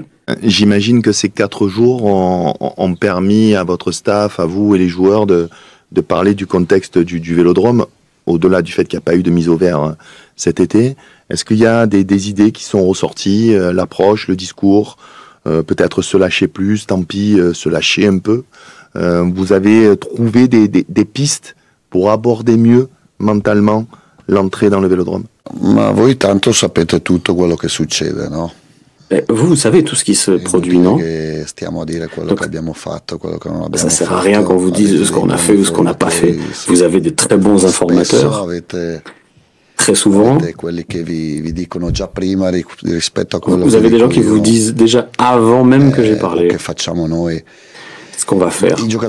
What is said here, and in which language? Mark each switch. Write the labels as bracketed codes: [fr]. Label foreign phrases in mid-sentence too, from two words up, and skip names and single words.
[fr] J'imagine que ces 4 jours ont permis à votre staff, à vous et les joueurs de parler du contexte du Vélodrome, au-delà du fait qu'il n'y a pas eu de mise au vert cet été. Est-ce qu'il y a des idées qui sont ressorties, l'approche, le discours, peut-être se lâcher plus, tant pis, se lâcher un peu. Vous avez trouvé des pistes pour aborder mieux mentalement l'entrée dans le Vélodrome. [it] Ma voi tanto sapete tutto quello che succede, no? [fr] Vous savez tout ce qui se produit, non? Donc, ça ne sert à rien qu'on vous dise ce qu'on a fait ou ce qu'on n'a pas fait. Vous avez des très bons informateurs. Très souvent, vous avez des gens qui vous disent déjà avant même que j'ai parlé ce qu'on va faire.